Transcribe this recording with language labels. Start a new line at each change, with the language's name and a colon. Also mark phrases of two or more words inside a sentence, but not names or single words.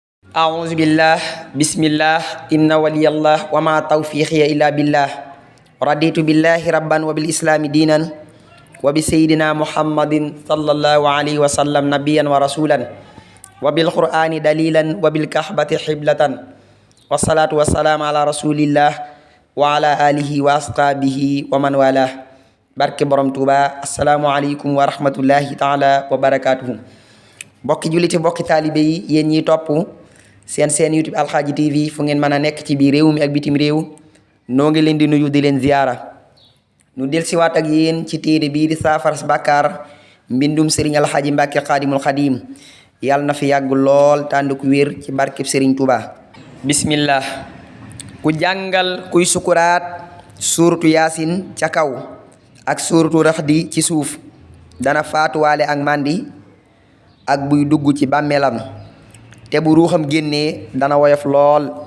Arabic: أعوذ بالله بسم الله إن ولي الله وما توفيقي إلا بالله رضيت بالله ربا وبالإسلام دينا وبسيدنا محمد صلى الله عليه وسلم نبيا ورسولا وبالقرآن دليلا وبالكعبة حبلة والصلاة والسلام على رسول الله وعلى آله وأصحابه ومن والاه
Wolof: barke borom Tuuba
Arabic: السلام عليكم ورحمة الله تعالى وبركاته
Wolof: mbokki julliti mbokki taalibe yi yéen ñiy topp seen YouTube Alxaaji TV fu ngeen mën a nekk ci biir réew mi ak bitim réew noo ngi leen di nuyu di leen ziyaara nu del siwaat ak yéen ci téere bii di saafara bàkkaar mbindum Sëriñ Alxaaji Mbàkke Xaadimul Xadim yàlla na fi yàgg lool tànd ku wér ci barkeb Sëriñ Tuuba bismillah ku jàngal kuy sukuraat suuratu yaasin ca kaw ak suuratu raxdi ci suuf dana faatuwaale ak màndi ak buy dugg ci bàmmeelam te bu ruuxam génnee dana woyof lool